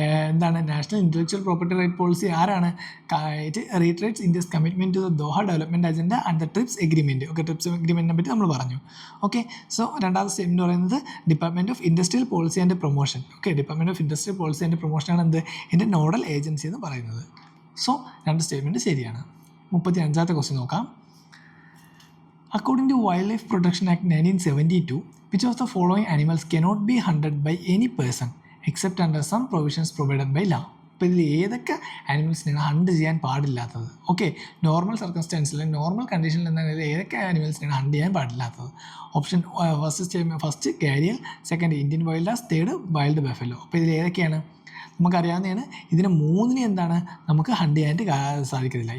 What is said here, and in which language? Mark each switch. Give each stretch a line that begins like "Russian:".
English: എന്താണ് national intellectual property right policy ആരാണ്, it reiterates India's commitment to the Doha development agenda and the TRIPS agreement.
Malayalam: Okay, TRIPS എഗ്രിമെൻറ്റിനെ പറ്റി നമ്മൾ പറഞ്ഞു. Okay, so രണ്ടാമത്തെ statement പറയുന്നത് department of industrial policy and promotion. Okay, department of industrial policy and പ്രൊമോഷനാണ് എന്ത്, ഇതിൻ്റെ nodal agency എന്ന് പറയുന്നത്. So രണ്ട് സ്റ്റേറ്റ്മെൻറ്റ് ശരിയാണ്. 35ാമത്തെ ക്വസ്റ്റ്യൻ നോക്കാം.
English: According to Wildlife Protection Act 1972, which of the following animals cannot be hunted by any person except under some provisions provided by law?
Malayalam: അപ്പോൾ ഇതിൽ ഏതൊക്കെ ആനിമൽസിനാണ് ഹണ്ട് ചെയ്യാൻ പാടില്ലാത്തത്? ഓക്കെ, നോർമൽ സർക്കംസ്റ്റാൻസിൽ നോർമൽ കണ്ടീഷനിൽ എന്താണ് ഏതൊക്കെ ആനിമൽസിനാണ് ഹണ്ട് ചെയ്യാൻ പാടില്ലാത്തത്?
English: Option first gharial, second Indian wild ass, third wild buffalo.
Malayalam: അപ്പോൾ ഇതിൽ ഏതൊക്കെയാണ് നമുക്കറിയാവുന്നതാണ്. ഇതിന് മൂന്നിന് എന്താണ് നമുക്ക് ഹണ്ട് ചെയ്യാനായിട്ട് സാധിക്കത്തില്ല.